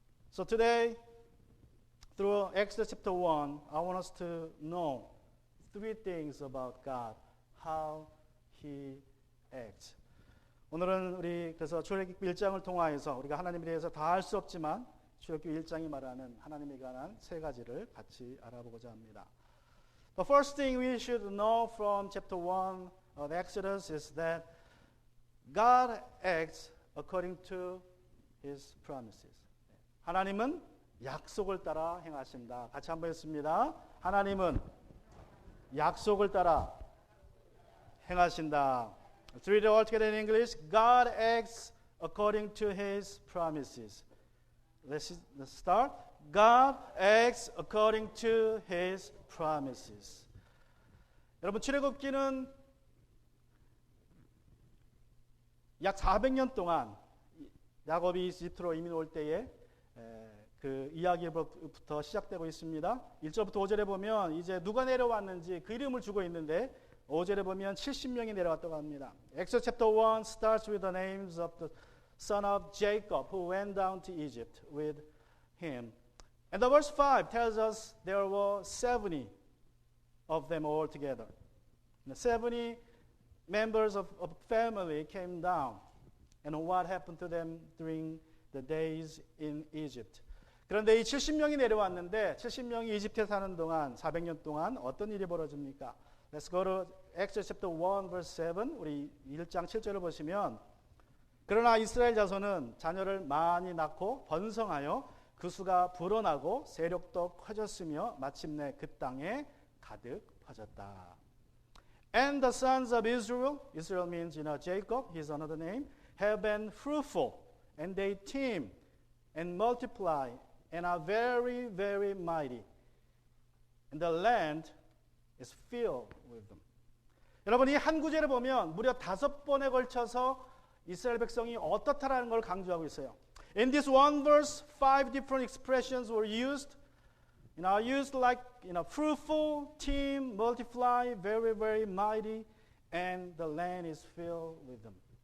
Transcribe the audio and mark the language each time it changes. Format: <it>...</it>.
<en>So today, through Exodus chapter 1, I want us to know 3 things about God, how He acts.</en> <ko>오늘은 우리 그래서 출애굽기 1장을 통하여서 우리가 하나님에 대해서 다 알 수 없지만 출애굽기 1장이 말하는 하나님에 관한 3가지를 같이 알아보고자 합니다.</ko> <en>The first thing we should know from chapter 1 of Exodus is that God acts according to His promises.</en> <ko>하나님은 약속을 따라 행하신다. 같이 한번 했습니다. 하나님은 약속을 따라 행하신다.</ko> <en>Let's read it all together in English. God acts according to His promises. Let's start. God acts according to His promises.</en> <ko>여러분 출애굽기는 약 400년 동안 야곱이 이집트로 이민 올 때에 그 이야기부터 시작되고 있습니다. 1절부터 5절에 보면 이제 누가 내려왔는지 그 이름을 주고 있는데 5절에 보면 70명이 내려왔다고 합니다.</ko> <en>Exodus chapter 1 starts with the names of the son of Jacob who went down to Egypt with him. And the verse 5 tells us there were 70 of them all together. 70 members of a family came down. And what happened to them during the days in Egypt?</en> <ko>그런데 이 70명이 내려왔는데 70명이 이집트에 사는 동안 400년 동안 어떤 일이 벌어집니까?</ko> <en>Let's go to Exodus chapter 1 verse 7.</en> <ko>우리 1장 7절을 보시면 그러나 이스라엘 자손은 자녀를 많이 낳고 번성하여 그 수가 불어나고 세력도 커졌으며 마침내 그 땅에 가득 퍼졌다.</ko> <en>And the sons of Israel, Israel means Jacob, his another name, have been fruitful, and they teem and multiply, and are very, very mighty. And the land is filled with them.</en> <ko>여러분, 이 한 구절을 보면 무려 5번에 걸쳐서 이스라엘 백성이 어떻다라는 걸 강조하고 있어요.</ko> <en>In this one verse, 5 different expressions were used. Used like fruitful, teem, multiply, very, very mighty, and the land is filled with them.</en>